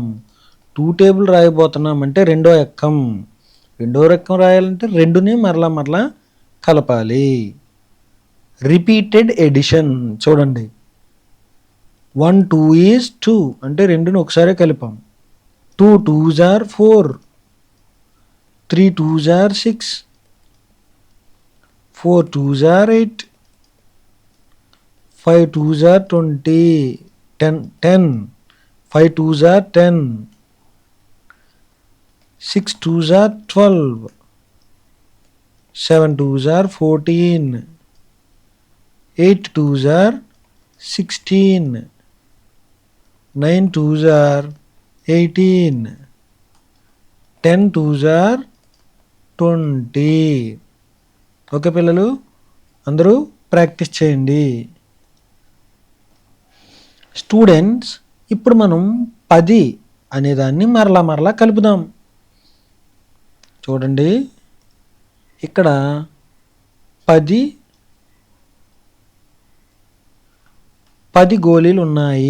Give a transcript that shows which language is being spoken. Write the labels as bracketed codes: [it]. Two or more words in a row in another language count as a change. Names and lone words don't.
[te] 2 టేబుల్ రాయబోతున్నాం అంటే రెండో ఎక్కం రాయాలంటే 2ని మరలా కలపాలి. [en] repeated addition. [te] చూడండి, 1 2 = 2 అంటే 2ని ఒకసారి కలిపాం. [en] 2 2s are 4, 3 2s are 6, 4 2s are 8, 5 2s are 20, 10, 5 2s are 10, 6 2s are 12, 7 2s are 14, 8 2s are 16, 9 2s are 18, 10 2s are 20. [te] ఓకే పిల్లలు, అందరూ ప్రాక్టీస్ చేయండి. స్టూడెంట్స్, ఇప్పుడు మనం 10 అనేదాన్ని మరలా కలుపుదాం. చూడండి, ఇక్కడ 10 గోళీలు ఉన్నాయి.